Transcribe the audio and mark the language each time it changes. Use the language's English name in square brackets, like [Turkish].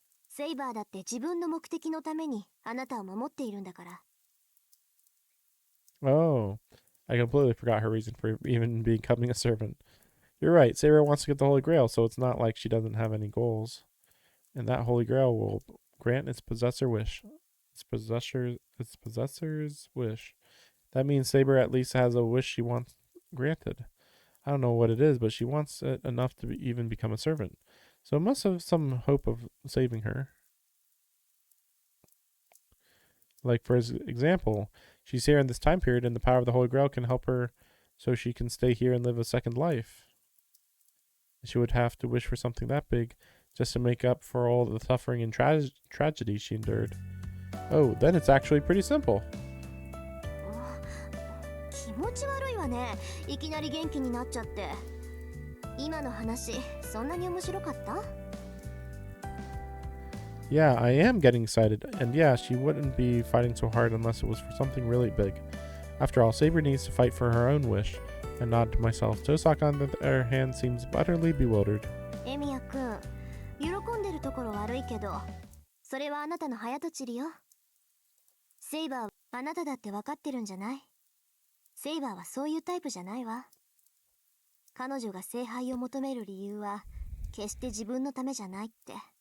[Japanese] セイバーだって自分の目的のためにあなたを守っているんだから。 [English] Oh, I completely forgot her reason for even becoming a servant. You're right, Saber wants to get the Holy Grail, so it's not like she doesn't have any goals. And that Holy Grail will grant its possessor wish. Its possessor's wish. That means Saber at least has a wish she wants granted. I don't know what it is, but she wants it enough to even become a servant. So it must have some hope of saving her. Like, for example, she's here in this time period, and the power of the Holy Grail can help her so she can stay here and live a second life. She would have to wish for something that big just to make up for all the suffering and tragedy she endured. Oh, then it's actually pretty simple. [Japanese] 気持ち悪いわね。いきなり元気になっちゃって。今の話、そんなに面白かった？ [English] Yeah, I am getting excited, and yeah, she wouldn't be fighting so hard unless it was for something really big. After all, Saber needs to fight for her own wish. I nod to myself. Tosaka, on the other hand, seems utterly bewildered. [Japanese] エミヤくん、喜んでるところ悪いけど、それはあなたの早とちりよ。セイバーはあなただって分かってるんじゃない？セイバーはそういうタイプじゃないわ。彼女が聖杯を求める理由は決して自分のためじゃないって。